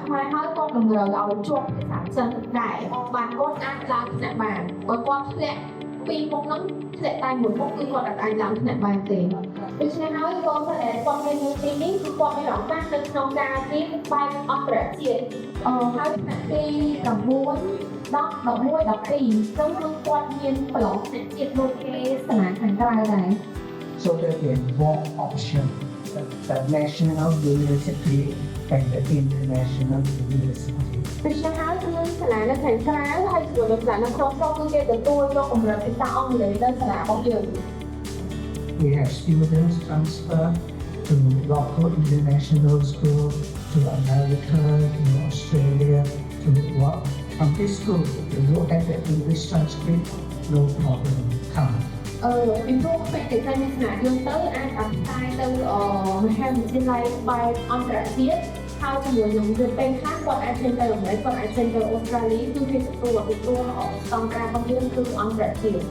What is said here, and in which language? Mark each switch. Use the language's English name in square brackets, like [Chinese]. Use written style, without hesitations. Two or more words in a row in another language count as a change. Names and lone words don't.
[Khmer] ខ្មែរហើយគាត់តម្រូវឲ្យជាប់ភាសាចិនដែរបានគាត់អាចឡើងថ្នាក់បានបើគាត់ធ្លាក់ពីមុខហ្នឹងធ្លាក់តែមួយមុខគឺគាត់អាចឡើងថ្នាក់បានទេដូច្នេះហើយកូនសិស្សដែលគាត់មានមុខទីនេះគឺគាត់មានឱកាសនៅក្នុងការរៀនបែបអន្តរជាតិហើយថ្នាក់ទី9 10 11 12ซึ่งគឺគាត់មានប្រឡងថ្នាក់ជាតិដូចគេសាលាខាងក្រៅដែរ [English] So that there are more options, the national university and the international university. [Khmer] ដូច្នេះហើយគឺសាលានៅខាងក្រៅហើយជាមួយនឹងសាលានៅក្នុងស្រុកគឺគេទទួលយកកម្រិតភាសាអង់គ្លេសនៅសាលារបស់យើង [English] We have students transfer to local international school, to America, to Australia, to work. From this school, you look at the English transcript, no problem, come. [Khmer] ពីព្រោះពេលដែលមានសាលាយើងទៅអាចអភិបាលទៅមហាវិទ្យាល័យបែបអន្តរជាតិហើយជាមួយនឹងរៀនពេលខ្លះគាត់អាចចេញទៅអាមេរិកគាត់អាចចេញទៅអូស្ត្រាលីគឺគេទទួលស្តង់ដាររបស់យើងគឺអន្តរជាតិ